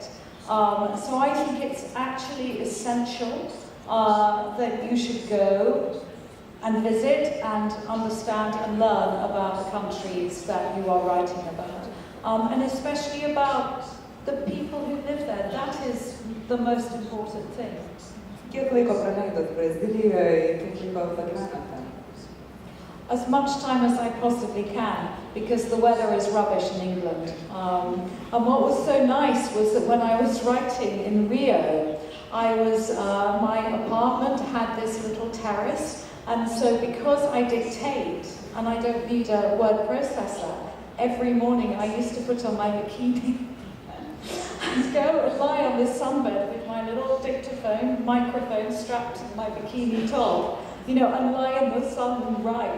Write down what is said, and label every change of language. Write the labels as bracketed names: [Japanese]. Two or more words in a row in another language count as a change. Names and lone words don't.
[English] So I think it's actually essential that you should go and visit and understand and learn about the countries that you are writing about. And especially about the people who live there. That is the most important thing. [Lithuanian] Kiek laiko praleidot Brazilijoje, kiek laiko pagyvenate? [English] As much time as I possibly can, because the weather is rubbish in England. And what was so nice was that when I was writing in Rio, my apartment had this little terrace. And so because I dictate, and I don't need a word processor, every morning I used to put on my bikini and go and lie on this sunbed with my little dictaphone, microphone strapped to my bikini top, you know, and lie in the sun and write.